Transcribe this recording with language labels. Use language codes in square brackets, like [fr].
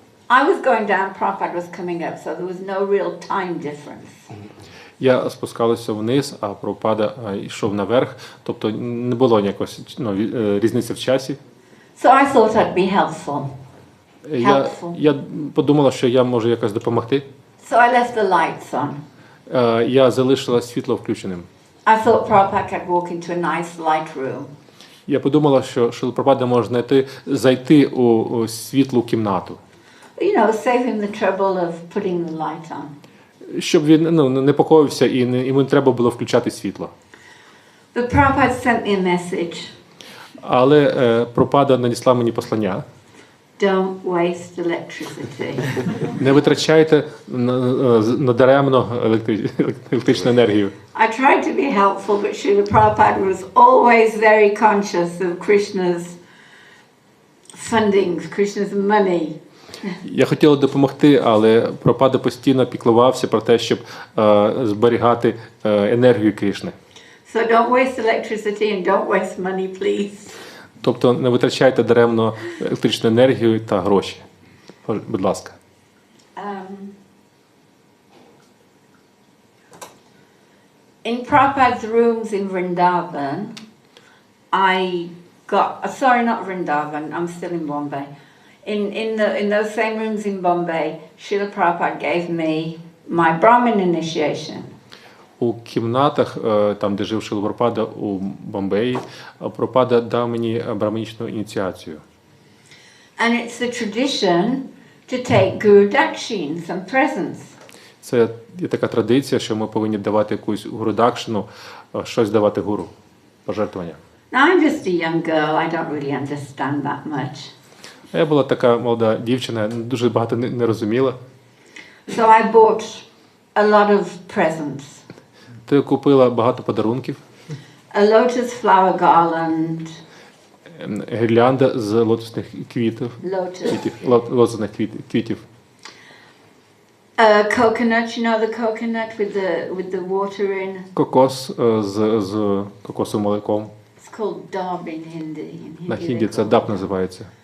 [en] I was going down, Prabhupada was coming up, so there was no real time difference. [uk] Я спускалася вниз, а Прабхупада йшов наверх, тобто не було ніякої різниці в часі. [en] So I thought I'd be helpful. [uk] Я подумала, що я можу якось допомогти. [en] So I left the lights on. [uk] Я залишила світло включеним. [en] I thought Prabhupada could walk into a nice light room. [uk] Я подумала, що Шрила Прабхупада може зайти у світлу кімнату. [en] You know, save him the trouble of putting the light on. [uk] Щоб він не непокоївся і йому не треба було включати світло. [en] But Prabhupada sent me a message. [uk] Але Прабхупада надіслав мені послання. [en] Don't waste electricity. [uk] Не витрачайте надаремно електричну енергію. [en] I tried to be helpful, but Srila Prabhupada was always very conscious of Krishna's fundings, Krishna's money. [uk] Я хотіла допомогти, але Прабхупада постійно піклувався про те, щоб зберігати енергію Кришни. [en] So don't waste electricity and don't waste money, please. [uk] Тобто не витрачайте даремно електричну енергію та гроші. Будь ласка. [en] In Prabhupada's rooms in Vrindavan, sorry, not Vrindavan, I'm still in Bombay. In those same rooms in Bombay, Srila Prabhupada gave me my Brahmin initiation. [uk] у кімнатах, там, де жив Шрила Прабхупада у Бомбеї, Прабхупада дав мені браманічну ініціацію. [en] And it's the tradition to take Guru Dakshins and presents. [uk] Це є така традиція, що ми повинні давати якусь гурудакшину, щось давати гуру, пожертвування. [en] Now I'm just a young girl, I don't really understand that much. [uk] Я була така молода дівчина, дуже багато не розуміла. [en] So I bought a lot of presents. [uk] То я купила багато подарунків. [en] A lotus flower garland. [uk] Гірлянда з лотосних квітів. Лотосних квітів. [en] Coconut, you know the coconut with the water in? [uk] Кокос з кокосовим молоком. [en] It's called dab in Hindi. [uk] На хінді це даб називається.